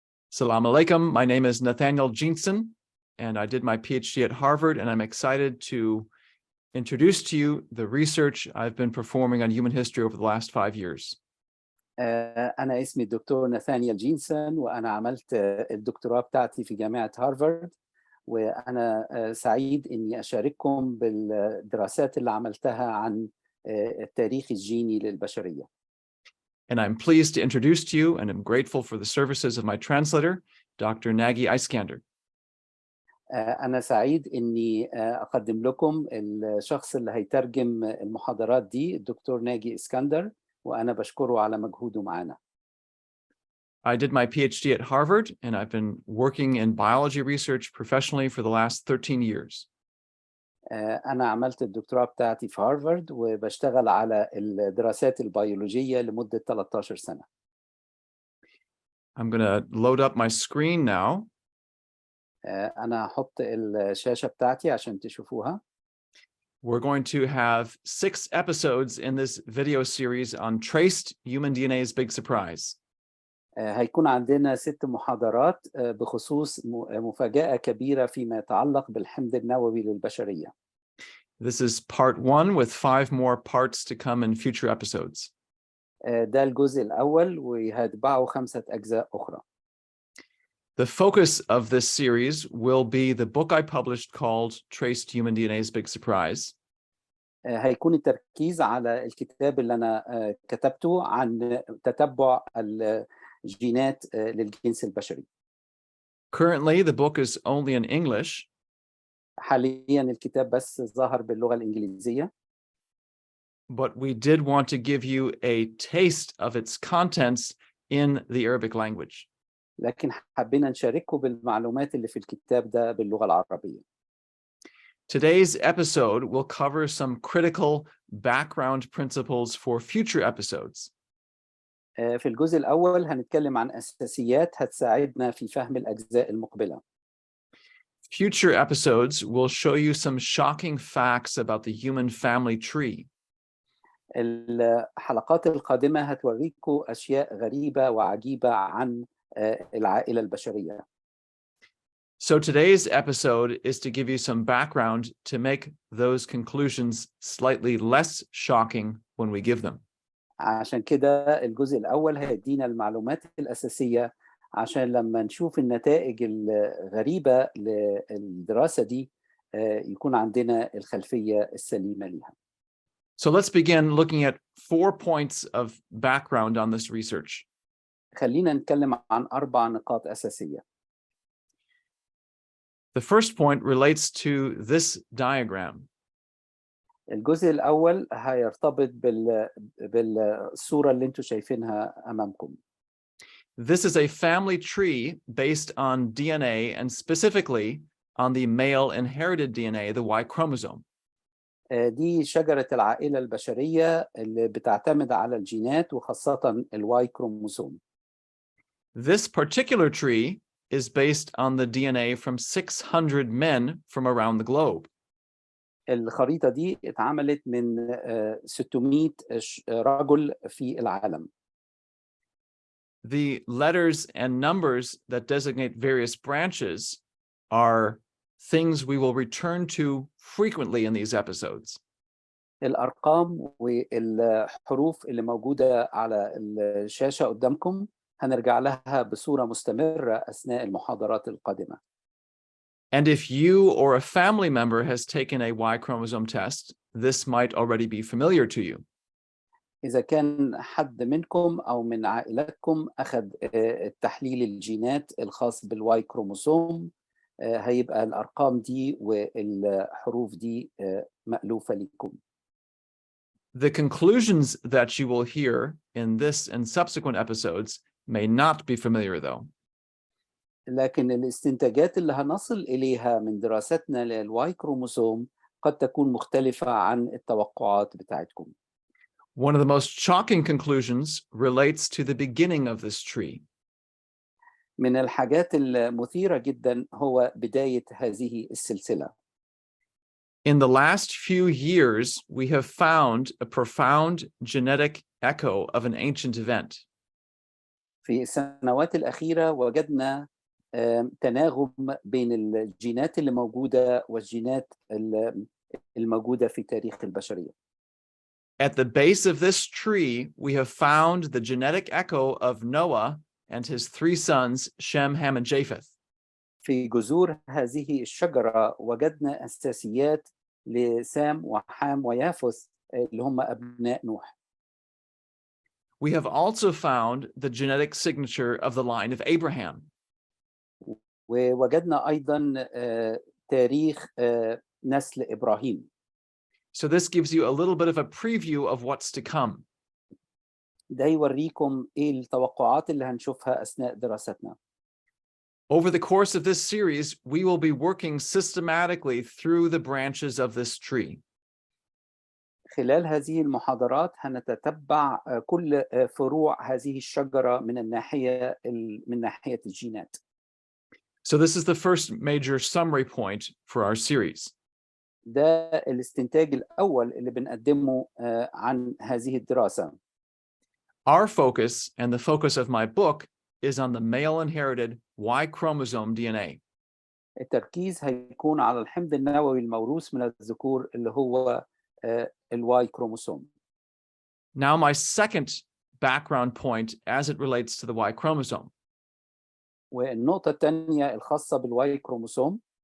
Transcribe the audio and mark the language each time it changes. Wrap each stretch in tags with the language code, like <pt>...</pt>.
<ar>Salam alaikum.</ar> <en>My name is Nathaniel Jeanson, and I did my PhD at Harvard, and I'm excited to introduce to you the research I've been performing on human history over the last 5 years.</en> <ar>أنا اسمي الدكتور ناثانيال جينسون، وأنا عملت الدكتوراه بتاعتي في جامعة هارفارد، وأنا سعيد إني أشارككم بالدراسات اللي عملتها عن التاريخ الجيني للبشرية.</ar> <en>And I'm pleased to introduce to you, and I'm grateful for the services of my translator, Dr. Nagy Iskander.</en> <ar>أنا سعيد إني أقدم لكم الشخص اللي هيترجم المحاضرات دي، الدكتور ناجي إسكندر، وأنا بشكره على مجهوده معنا.</ar> <en>I did my PhD at Harvard, and I've been working in biology research professionally for the last 13 years.</en> <ar>أنا عملت الدكتوراه بتاعتي في هارفارد، وبشتغل على الدراسات البيولوجية لمدة 13 سنة.</ar> <en>I'm going to load up my screen now.</en> <ar>أنا هحط الشاشة بتاعتي عشان تشوفوها.</ar> <en>We're going to have 6 episodes in this video series on Traced Human DNA's Big Surprise.</en> <ar>هيكون عندنا 6 محاضرات بخصوص مفاجأة كبيرة فيما يتعلق بالحمض النووي للبشرية.</ar> <en>This is part 1 with 5 more parts to come in future episodes.</en> <ar>ده الجزء الأول وهيتبعه 5 أجزاء أخرى.</ar> <en>The focus of this series will be the book I published called Traced Human DNA's Big Surprise.</en> <ar>هيكون التركيز على الكتاب اللي أنا كتبته عن تتبع الجينات للجنس البشري.</ar> <en>Currently, the book is only in English.</en> <ar>حاليا الكتاب بس ظاهر باللغة الإنجليزية.</ar> <en>But we did want to give you a taste of its contents in the Arabic language.</en> <ar>لكن حبينا نشارككم بالمعلومات اللي في الكتاب ده باللغة العربية.</ar> <en>Today's episode will cover some critical background principles for future episodes.</en> <ar>في الجزء الأول هنتكلم عن أساسيات هتساعدنا في فهم الأجزاء المقبلة.</ar> <en>Future episodes will show you some shocking facts about the human family tree.</en> <ar>الحلقات القادمة هتوريكم أشياء غريبة وعجيبة عن العائلة البشرية.</ar> <en>So today's episode is to give you some background to make those conclusions slightly less shocking when we give them.</en> <ar>عشان كده الجزء الأول هيدينا المعلومات الأساسية عشان لما نشوف النتائج الغريبة للدراسة دي يكون عندنا الخلفية السليمة ليها.</ar> <en>So let's begin looking at 4 points of background on this research.</en> <ar>خلينا نتكلم عن 4 نقاط أساسية.</ar> <en>The first point relates to this diagram.</en> <ar>الجزء الأول هيرتبط بالصورة اللي انتوا شايفينها أمامكم.</ar> <en>This is a family tree based on DNA and specifically on the male inherited DNA, the Y chromosome.</en> <ar>دي شجرة العائلة البشرية اللي بتعتمد على الجينات وخاصة الواي كروموسوم.</ar> <en>This particular tree is based on the DNA from 600 men from around the globe.</en> <ar>الخريطة دي اتعملت من 600 رجل في العالم.</ar> <en>The letters and numbers that designate various branches are things we will return to frequently in these episodes.</en> <ar>الأرقام والحروف اللي موجودة على الشاشة قدامكم هنرجع لها بصورة مستمرة أثناء المحاضرات القادمة.</ar> <en>And if you or a family member has taken a Y chromosome test, this might already be familiar to you.</en> <ar>إذا كان حد منكم أو من عائلتكم أخذ التحليل الجينات الخاص بالواي كروموسوم، هيبقى الأرقام دي والحروف دي مألوفة لكم.</ar> <en>The conclusions that you will hear in this and subsequent episodes may not be familiar, though.</en> <ar>لكن الاستنتاجات اللي هنصل إليها من دراستنا للواي كروموسوم قد تكون مختلفة عن التوقعات بتاعتكم.</ar> <en>One of the most shocking conclusions relates to the beginning of this tree.</en> <ar>من الحاجات المثيرة جدا هو بداية هذه السلسلة.</ar> <en>In the last few years, we have found a profound genetic echo of an ancient event.</en> <ar>في السنوات الأخيرة وجدنا تناغم بين الجينات اللي موجودة والجينات الموجودة في تاريخ البشرية.</ar> <en>At the base of this tree, we have found the genetic echo of Noah and his three sons, Shem, Ham, and Japheth.</en> <ar>في جذور هذه الشجرة وجدنا أساسيات لسام وحام ويافث اللي هم أبناء نوح.</ar> <en>We have also found the genetic signature of the line of Abraham.</en> <ar>ووجدنا أيضا تاريخ نسل إبراهيم.</ar> <en>So this gives you a little bit of a preview of what's to come.</en> <ar>ده يوريكم إيه التوقعات اللي هنشوفها أثناء دراستنا.</ar> <en>Over the course of this series, we will be working systematically through the branches of this tree.</en> <ar>خلال هذه المحاضرات هنتتبع كل فروع هذه الشجرة من ناحية الجينات.</ar> <en>So this is the first major summary point for our series.</en> <ar>ده الاستنتاج الأول اللي بنقدمه عن هذه الدراسة.</ar> <en>Our focus and the focus of my book is on the male inherited Y chromosome DNA.</en> <ar>التركيز هيكون على الحمض النووي الموروث من الذكور اللي هو الواي كروموسوم.</ar> <en>Now my second background point as it relates to the Y chromosome.</en> <ar>والنقطة الثانية الخاصة بالواي كروموسوم.</ar>